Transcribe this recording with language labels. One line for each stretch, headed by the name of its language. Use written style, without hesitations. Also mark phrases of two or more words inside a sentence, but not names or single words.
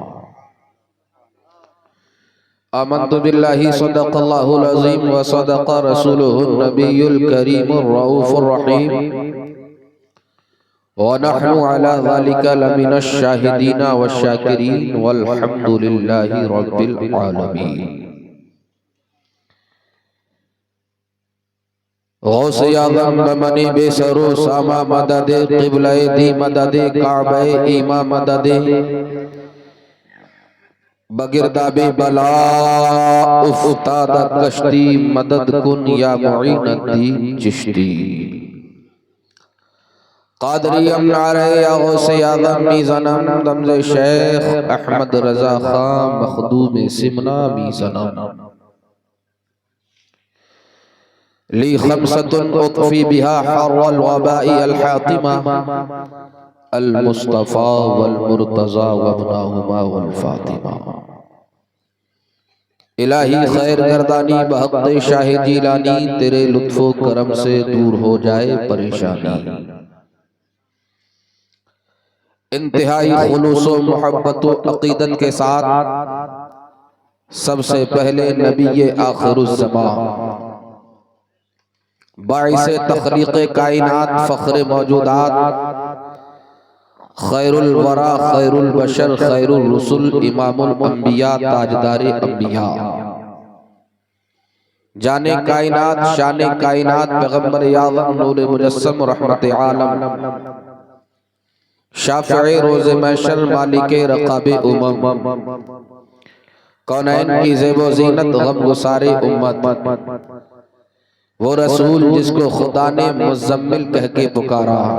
Arabic: آمنت بالله صدق الله العظيم وصدق رسوله النبي الكريم الرؤوف الرحيم ونحن على ذلك لمن الشاهدين والشاكرين والحمد لله رب العالمين.
Persian: غوث اعظم بمن بی‌سر و سامان مددی قبلهٔ دی مددی کعبهٔ ایما مددی بگرداب بلا افتاد کشتی مدد کن یا معین‌الدین چشتی. قادریم نعره یا غوث اعظم می‌زنم دم ز شیخ احمد رضا خان مخدوم سمنا می‌زنم
Arabic: لي خمسة أطفي بها حر الوباء الحاطمة المصطفى والمرتضى وابناهما والفاطمة.
Persian: الٰہی خیر گردانی بحق شاہ جیلانی,
Urdu: تیرے لطف و کرم سے دور ہو جائے پریشانی. انتہائی خلوص و محبت و عقیدت کے ساتھ سب سے پہلے نبی آخرالزماں باعث تخلیق کائنات فخر موجودات خیر الوریٰ خیر البشر خیر الرسل امام الانبیاء تاجدار انبیاء, جان کائنات شان کائنات پیغمبر اعظم نور مجسم رحمت عالم شافع روز محشر مالک رقاب امم کونین کی زیب و زینت غم گسار امت، وہ رسول جس کو خدا نے مزمل کہہ کے پکارا,